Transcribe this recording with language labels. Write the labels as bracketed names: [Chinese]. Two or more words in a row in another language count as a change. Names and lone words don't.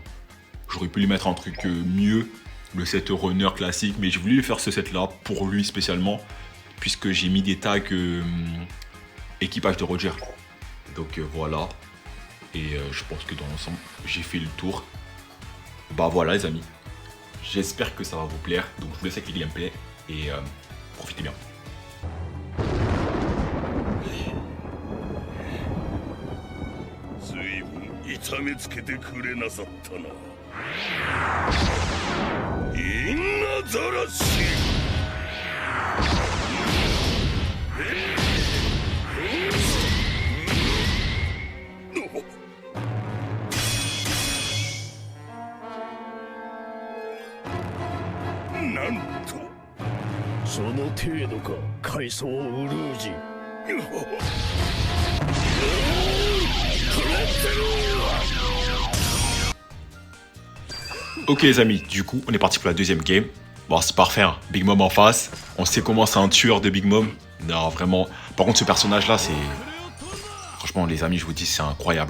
[French] J'aurais pu lui mettre un truc mieux, le [English] set runner [French] classique, mais j'ai voulu lui faire ce set-là pour lui spécialement, puisque j'ai mis des tags équipage de Roger. Donc voilà. Et je pense que dans l'ensemble, j'ai fait le tour. Bah voilà les amis. J'espère que ça va vous plaire. Donc je vous laisse avec les gameplays et profitez bien. [Japanese] 痛めつけてくれなさったな。インナザラシ。なんと。その程度か、海藻ウルージ。 [French] Ok les amis, du coup on est parti pour la deuxième game. Bon c'est parfait, hein. Big Mom en face. On sait comment c'est un tueur de Big Mom. Non vraiment. Par contre ce personnage là c'est... Franchement les amis je vous dis c'est incroyable.